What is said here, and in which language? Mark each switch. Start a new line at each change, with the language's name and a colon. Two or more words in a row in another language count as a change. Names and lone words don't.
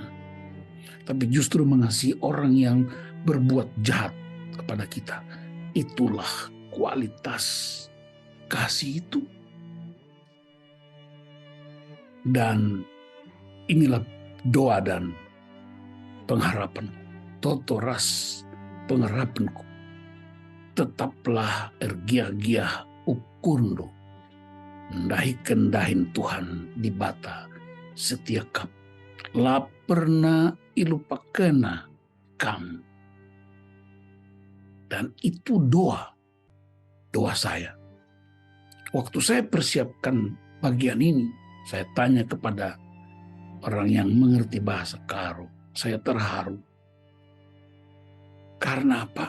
Indonesian: Tapi justru mengasihi orang yang berbuat jahat kepada kita. Itulah kualitas kasih itu. Dan inilah doa dan pengharapan, totoras pengharapanku.
Batak Karo: Tetaplah ergiah-giah ukundo, ndahi kendahin Tuhan di bata setiap laperna ilupakena kam.
Indonesian: Dan itu doa saya. Waktu saya persiapkan bagian ini, saya tanya kepada orang yang mengerti bahasa Karo. Saya terharu. Karena apa?